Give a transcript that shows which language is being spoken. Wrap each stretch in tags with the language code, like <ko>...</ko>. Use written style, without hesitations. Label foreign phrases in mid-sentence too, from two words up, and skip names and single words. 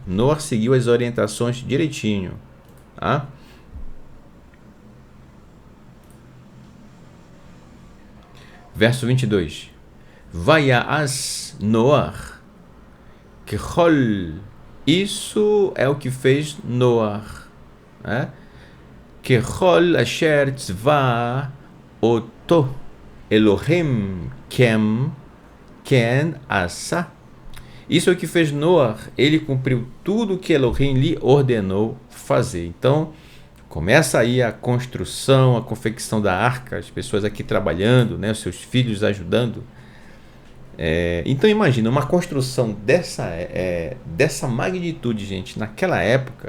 <pt>Noé seguiu as orientações direitinho, tá? Verso 22.</pt> <he>ויעש נח ככל.</he> <pt>Isso é o que fez Noé.</pt> <he>ככל אשר צוה אתו אלהים כן עשה.</he> <pt>Isso é o que fez Noé. Ele cumpriu tudo o que Elohim lhe ordenou fazer. Então, começa aí a construção, a confecção da arca, as pessoas aqui trabalhando, né, os seus filhos ajudando. Então imagina, uma construção dessa magnitude, gente, naquela época.</pt>